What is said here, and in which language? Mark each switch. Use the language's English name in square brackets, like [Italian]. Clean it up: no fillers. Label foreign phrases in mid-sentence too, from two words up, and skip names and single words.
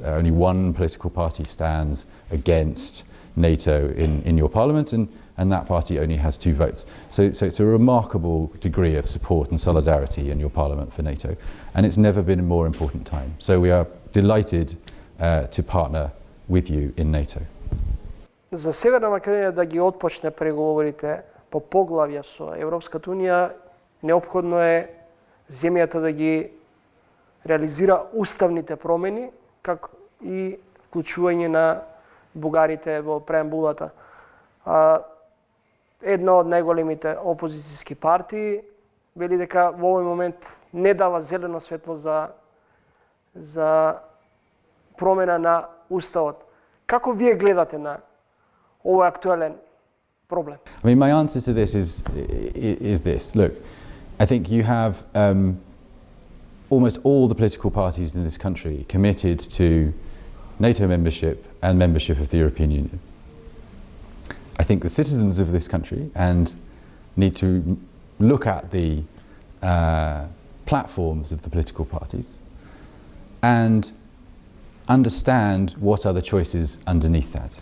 [English] Only one political party stands against NATO in your Parliament, and that party only has 2 votes. So it's a remarkable degree of support and solidarity in your Parliament for NATO, and it's never been a more important time. So we are delighted to partner with you in NATO. [Macedonian] За Северна Македонија да ги отпочне преговорите по поглавја со Европската унија, неопходно е земјата да ги реализира уставните промени, како и вклучување на бугарите во преамбулата. Една од најголемите опозицијски партии вели дека во овој момент не дава зелено светло за промена на уставот. Како вие гледате на овој актуелен проблем? [English] I mean, my answer to this is this. Look, I think you have almost all the political parties in this country committed to NATO membership and membership of the European Union. I think the citizens of this country need to look at the platforms of the political parties and understand what are the choices underneath that.